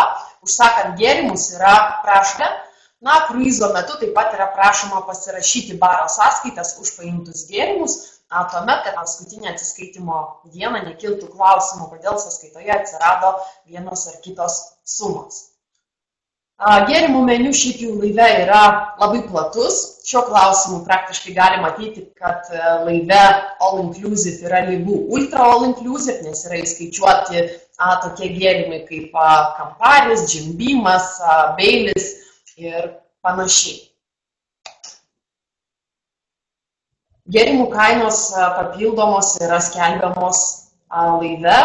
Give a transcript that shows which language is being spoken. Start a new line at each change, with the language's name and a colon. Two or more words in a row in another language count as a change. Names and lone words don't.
Lithuanian: Užsakant gėrimus yra prašoma. Kruizo metu taip pat yra prašoma pasirašyti baro sąskaitas už paimtus gėrimus, tuomet, kad paskutinė atsiskaitimo dieną nekiltų klausimų, kodėl sąskaitoje atsirado vienos ar kitos sumos. Gėrimų meniu šiaip jau laive yra labai platus. Šiuo klausimu praktiškai galima matyti, kad laive
English: all inclusive
Lithuanian: yra lygu
English: ultra all inclusive,
Lithuanian: nes yra įskaičiuoti tokie gėrimai kaip Camparis, Jim Beamas, Baileys ir panašiai. Gėrimų kainos papildomos yra skelbiamos laive.